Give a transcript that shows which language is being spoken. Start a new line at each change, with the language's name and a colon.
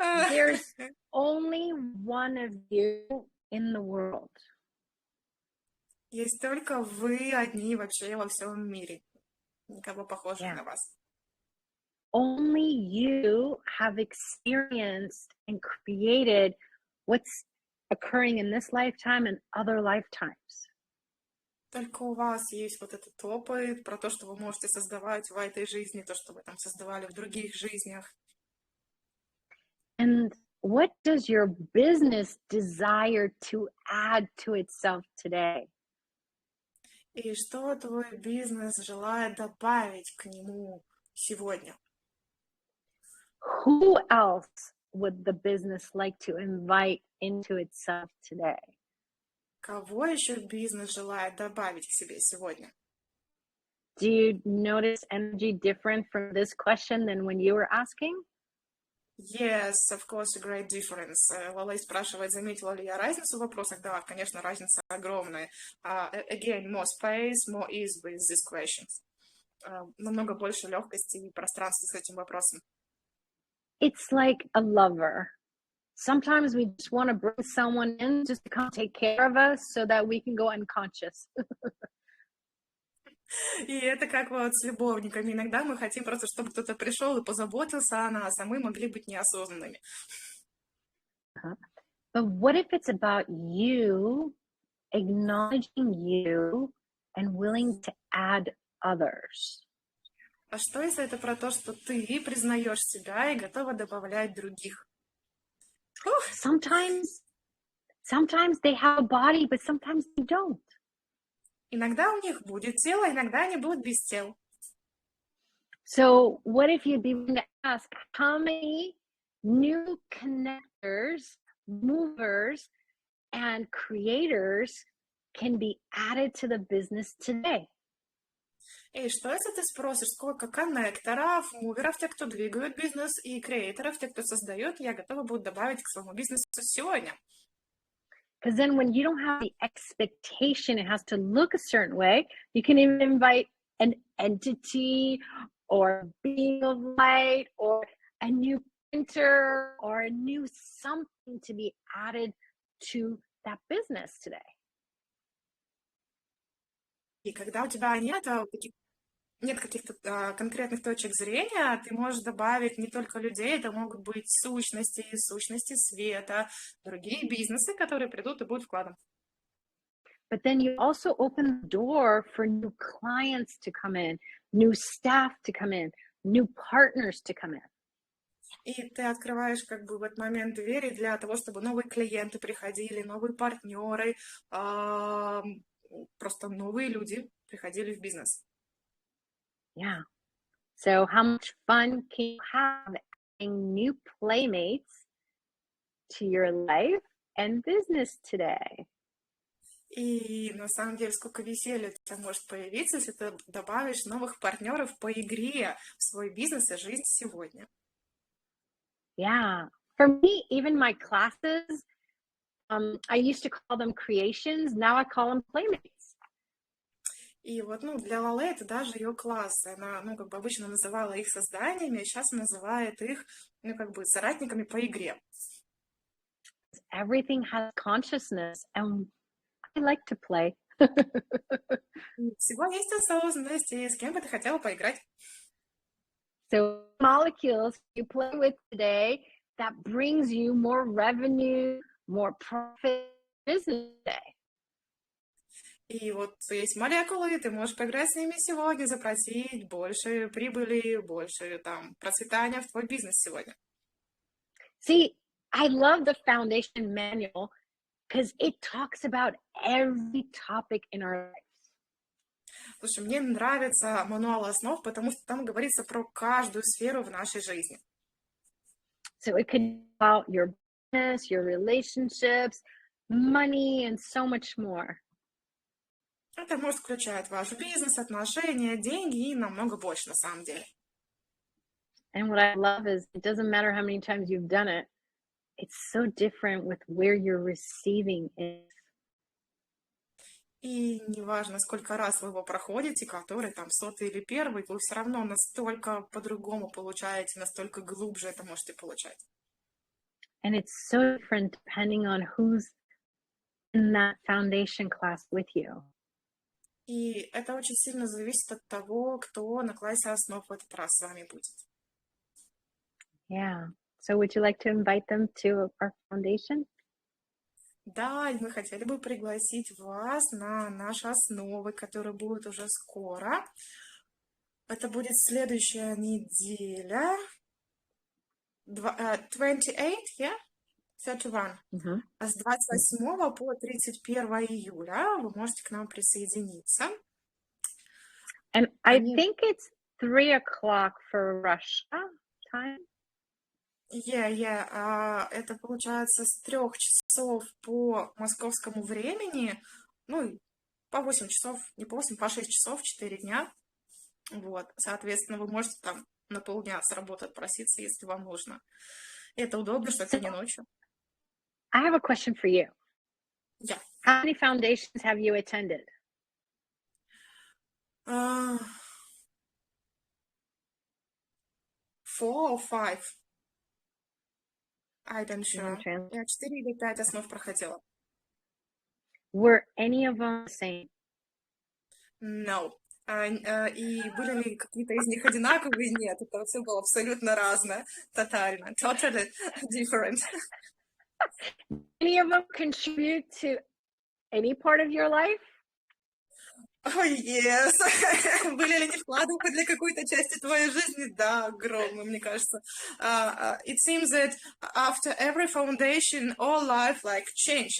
English: There's only one of you in the world.
Russian: Есть только вы одни вообще во всем мире. Никого похожих на вас.
English: Only you have experienced and created what's occurring in this lifetime and other lifetimes.
Russian: Только у вас есть вот этот опыт про то, что вы можете создавать в этой жизни, то, что вы там создавали в других жизнях.
English: And what does your business desire to add to itself today?
Russian: И что твой бизнес желает добавить к нему сегодня?
English: Who else would the business like to invite into itself today?
Russian: Кого еще бизнес желает добавить к себе сегодня?
English: Do you notice energy different from this question than when you were asking? Yes, of course, a great difference.
Russian: Лалей спрашивает, заметила ли я разницу в вопросах. Да, конечно, разница огромная.
English: Again, more space, more ease with these questions.
Russian: Намного больше легкости и пространства с этим вопросом.
English: It's like a lover. Sometimes we just want to bring someone in just to come take care of us so that we can go unconscious.
Russian: И это как вот с любовниками. Иногда мы хотим просто, чтобы кто-то пришел и позаботился о нас, а мы могли быть неосознанными.
English: But what if it's about you acknowledging you and willing to add others?
Russian: А что если это про то, что ты признаешь себя и готова добавлять других?
English: Sometimes they have a body, but sometimes they don't.
Russian: Иногда у них будет тело, иногда они будут без тел.
English: So what if you'd be willing to ask how many new connectors, movers, and creators can be added to the business today?
Russian: И что если ты спросишь, сколько коннекторов, муверов, тех, кто двигают бизнес, и креаторов, тех, кто создает, я готова буду добавить к своему бизнесу сегодня?
English: Because then when you don't have the expectation it has to look a certain way, you can even invite an entity or a being of light or a new printer or a new something to be added to that business today.
Russian: И когда у тебя нет каких-то конкретных точек зрения, ты можешь добавить не только людей, это могут быть сущности света, другие бизнесы, которые придут и будут вкладом.
English: But then you also open the door for new clients to come in, new staff to come in, new partners to come in.
Russian: И ты открываешь как бы в этот момент двери для того, чтобы новые клиенты приходили, новые партнеры, просто новые люди приходили в бизнес.
English: Yeah. So how much fun can you have adding new playmates to your life and business today?
Russian: И на самом деле, сколько веселья у тебя может появиться, если ты добавишь новых партнеров по игре в свой бизнес и жизнь сегодня.
English: Yeah. For me, even my classes, I used to call them creations. Now I call them playmates.
Russian: И вот, для Laleh это даже ее класс. Она, как бы обычно называла их созданиями, а сейчас называет их, как бы соратниками по игре.
English: Everything has consciousness, and I like to play.
Russian: Всего есть осознанность, и с кем бы ты хотела поиграть?
English: So molecules you play with today that brings you more revenue, more profit business today.
Russian: И вот есть молекулы, ты можешь поиграть с ними сегодня, запросить больше прибыли, больше процветания в твой бизнес сегодня.
English: See, I love the foundation manual because it talks about every topic in our lives.
Russian: Слушай, мне нравится мануал основ, потому что там говорится про каждую сферу в нашей жизни.
English: So it could be about your business, your relationships, money, and so much more.
Russian: Это может включать ваш бизнес, отношения, деньги и намного больше на самом деле.
English: And what I love is it doesn't matter how many times you've done it. It's so different with where you're receiving it.
Russian: И неважно, сколько раз вы его проходите, который 100-й или 1-й, вы все равно настолько по-другому получаете, настолько глубже это можете получать.
English: And it's so different depending on who's in that foundation class with you.
Russian: И это очень сильно зависит от того, кто на классе основ в этот раз с вами будет.
English: Yeah. So would you like to invite them to our foundation?
Russian: Да, и мы хотели бы пригласить вас на наши основы, которые будут уже скоро. Это будет следующая неделя.
English: 28, yeah? 31. Mm-hmm.
Russian: А с 28 по 31 июля вы можете к нам присоединиться.
English: And I think it's 3 o'clock for Russia time.
Russian: Это получается с 3 часов по московскому времени, по 8 часов, не по 8, по 6 часов, 4 дня. Вот, соответственно, вы можете там на полдня с работы отпроситься, если вам нужно. Это удобно, что это
English: So
Russian: не ночью.
English: I have a question for you. Yeah. How many foundations have you attended? 4 or 5? I don't You want to trans-
Russian: Я 4 или 5 основ проходила.
English: Were any of them the same? No.
Russian: И были ли какие-то из них одинаковые? Нет, это все было абсолютно разное. Тотально.
English: Totally different. Any of them contribute to any part of your life? Oh, yes.
Russian: Были ли они вкладом хоть для какой-то части твоей жизни? Да, огромно, мне кажется.
English: It seems that after every foundation, all life like change.